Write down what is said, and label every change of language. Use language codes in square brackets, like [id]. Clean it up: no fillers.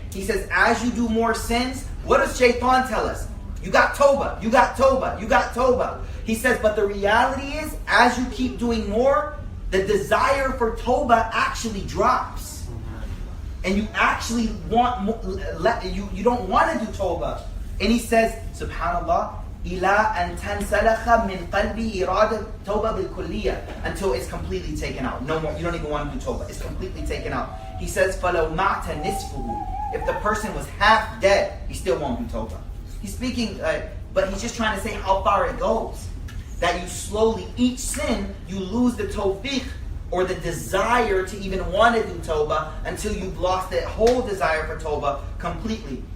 [en] He says, as you do more sins, what does Shaitan tell us? You got tawbah, you got tawbah, you got tawbah. He says, but the reality is, as you keep doing more, the desire for tawbah actually drops. And you actually want more, you don't want to do tawbah. And he says, subhanallah, [ar] إِلَىٰ أَن تَنْسَلَخَ مِنْ قَلْبِي إِرَادَةُ تَوْبَةِ بِالْكُلِّيَّةِ. [en] Until it's completely taken out. No more, you don't even want to do tawbah. It's completely taken out. He says, [ar] فَلَوْ مَعْتَ نِصْفُهُ. [en] If the person was half dead, he still won't do tawbah. He's speaking, but he's just trying to say how far it goes. That you slowly, each sin, you lose the tawfiq or the desire to even want to do tawbah until you've lost that whole desire for tawbah completely.